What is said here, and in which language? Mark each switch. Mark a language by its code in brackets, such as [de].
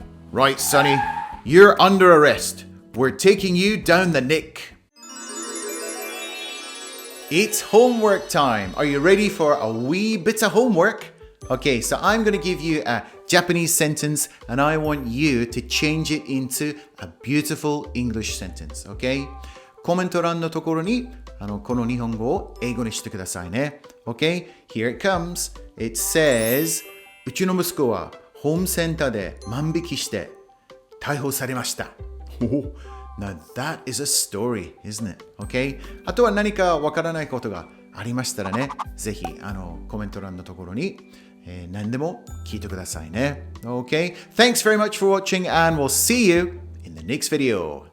[en] Right, Sonny, you're under arrest. We're taking you down the Nick. It's homework time. Are you ready for a wee bit of homework? Okay, so I'm going to give you a Japanese sentence and I want you to change it into a beautiful English sentence, okay? [ja] コメント欄のところにこの日本語を英語にしてくださいね。 [en] Okay? Here it comes. It says, [ja] うちの息子はホームセンターで万引きして逮捕されました。 [en] Now that is a story, isn't it? Okay? [ja] あとは何かわからないことがありましたらね、ぜひコメント欄のところに何でも聞いてくださいね。 [en] Okay? Thanks very much for watching and we'll see you in the next video.